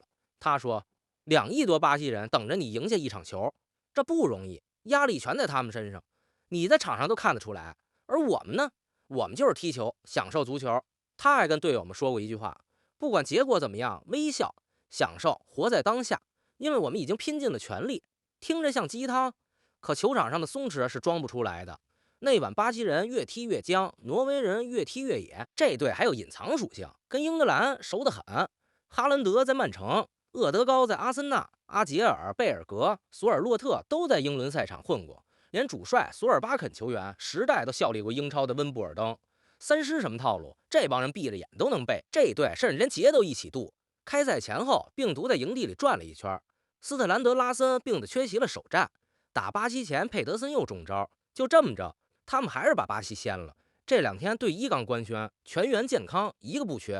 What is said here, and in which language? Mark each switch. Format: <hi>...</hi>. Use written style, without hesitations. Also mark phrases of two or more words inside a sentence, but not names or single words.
<zh>他說2億多巴西人等着你贏下一場球，這不容易，壓力全在他們身上。你在場上都看得出來，而我們呢？我們就是踢球，享受足球。他還跟隊友們說過一句話，不管結果怎麼樣，微笑，享受，活在當下，因為我們已經拼盡了全力。聽着像雞湯，可球场上的鬆弛是装不出來的。那晚巴西人越踢越僵，挪威人越踢越野，這隊還有隱藏屬性，跟英格蘭熟得很。哈蘭德在曼城，厄德高在阿森納，阿杰爾、貝爾格、索爾洛特都在英伦赛场混過，連主帅索爾巴肯球员时代都效力过英超的温布尔登。3狮什麼套路，這幫人閉着眼都能背。這隊甚至連节都一起度。開賽前後，病毒在營地裡轉了一圈，斯特蘭德拉森病得缺席了首戰。打巴西前，佩德森又中招，就這麼着，他們還是把巴西掀了。這2天对1剛官宣，全員健康，一個不缺。</zh>